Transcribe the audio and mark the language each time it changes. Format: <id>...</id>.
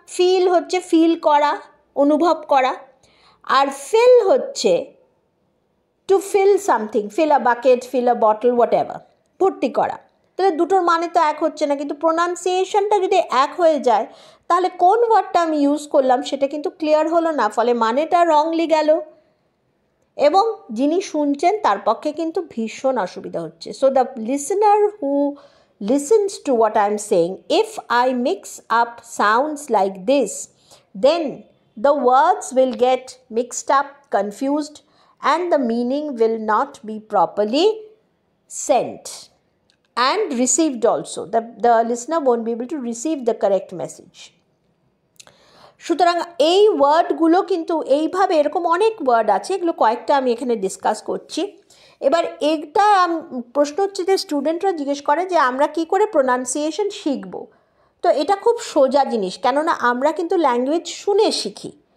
<bn>Feel হচ্ছে feel করা, অনুভব করা, আর ফিল হচ্ছে</bn> <en>to fill something, fill a bucket, fill a bottle, whatever,</en> <bn>ভর্তি করা। তাহলে দুটোর মানে তো এক হচ্ছে না, কিন্তু প্রোনাউন্সিয়েশনটা যদি এক হয়ে যায় তাহলে কোন ওয়ার্ডটা আমি ইউজ করলাম সেটা কিন্তু ক্লিয়ার হলো না, ফলে মানেটা রংলি গেল এবং যিনি শুনছেন তার পক্ষে কিন্তু ভীষণ অসুবিধা হচ্ছে।</bn> <en>So the listener who listens to what I'm saying, if I mix up sounds like this, then the words will get mixed up, confused, and the meaning will not be properly sent and received also. The listener won't be able to receive the correct message.</en> <bn>সুতরাং এই ওয়ার্ডগুলো কিন্তু এইভাবে, এরকম অনেক word আছে, এগুলো কয়েকটা আমি এখানে ডিসকাস করছি। এবার এটা প্রশ্ন হচ্ছে যে স্টুডেন্টরা জিজ্ঞেস করে যে আমরা কি করে প্রোনাউন্সিয়েশন শিখব। তো এটা খুব সোজা জিনিস, কেননা আমরা কিন্তু ল্যাঙ্গুয়েজ শুনে শিখি,</bn>